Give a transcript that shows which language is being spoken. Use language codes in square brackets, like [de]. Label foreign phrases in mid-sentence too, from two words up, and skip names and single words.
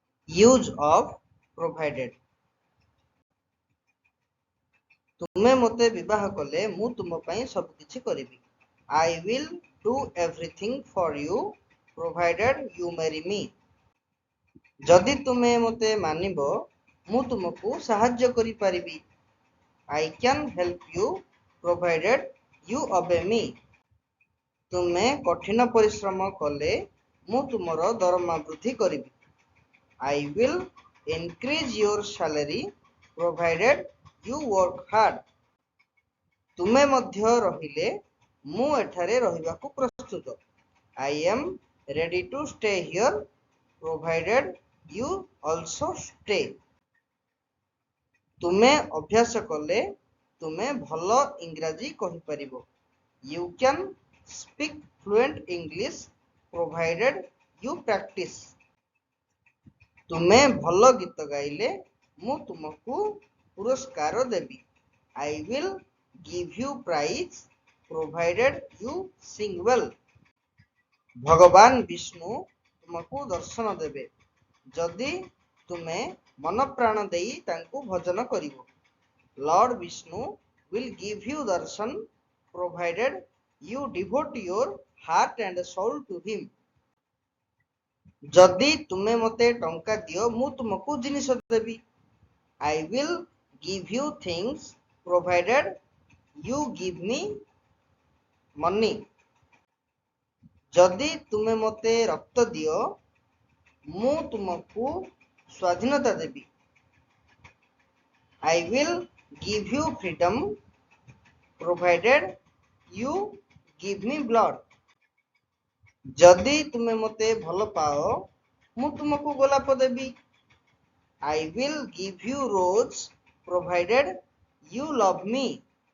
[en] Use of provided. [or] ତୁମେ ମତେ ବିବାହ କଲେ ମୁଁ ତୁମ ପାଇଁ ସବୁ କିଛି କରିବି। [en] I will do everything for you provided you marry me. [or] ଯଦି ତୁମେ ମତେ ମାନିବ ମୁଁ ତୁମକୁ ସାହାଯ୍ୟ କରି ପାରିବି। [en] I can help you provided you obey me. [or] ତୁମେ କଠିନ ପରିଶ୍ରମ କଲେ ମୁଁ ତୁମର ଦରମା ବୃଦ୍ଧି କରିବି। [en] I will increase your salary provided you work hard. [or] ତୁମେ ମଧ୍ୟ ରହିଲେ ମୁଁ ଏଠାରେ ରହିବାକୁ ପ୍ରସ୍ତୁତ। [en] I am ready to stay here provided you also stay. [or] ତୁମେ ଅଭ୍ୟାସ କଲେ ତୁମେ ଭଲ ଇଂରାଜୀ କହି ପାରିବ। [en] You can speak fluent English provided you practice. [or] ତୁମେ ଭଲ ଗୀତ ଗାଇଲେ ମୁଁ ତୁମକୁ ପୁରସ୍କାର ଦେବି। [en] I will give you prize provided you sing well. [or] ଭଗବାନ ବିଷ୍ଣୁ ତୁମକୁ ଦର୍ଶନ ଦେବେ ଯଦି ତୁମେ ମନ ପ୍ରାଣ ଦେଇ ତାଙ୍କୁ ଭଜନ କରିବ। [en] Lord Vishnu will give you darshan provided you devote your heart and soul to him. [or] ଯଦି ତୁମେ ମତେ ଟଙ୍କା ଦିଅ ମୁଁ ତୁମକୁ ଜିନିଷ ଦେବି। [en] I will give you things provided you give me money. [or] ଯଦି ତୁମେ ମତେ ରକ୍ତ ଦିଅ ମୁଁ ତୁମକୁ ସ୍ୱାଧୀନତା ଦେବି। [en] I will give you freedom provided you give me blood. [or] ଯଦି ତୁମେ ମତେ ଭଲ ପାଅ ମୁଁ ତୁମକୁ ଗୋଲାପ ଦେବି। [en] I will give you rose provided you love me.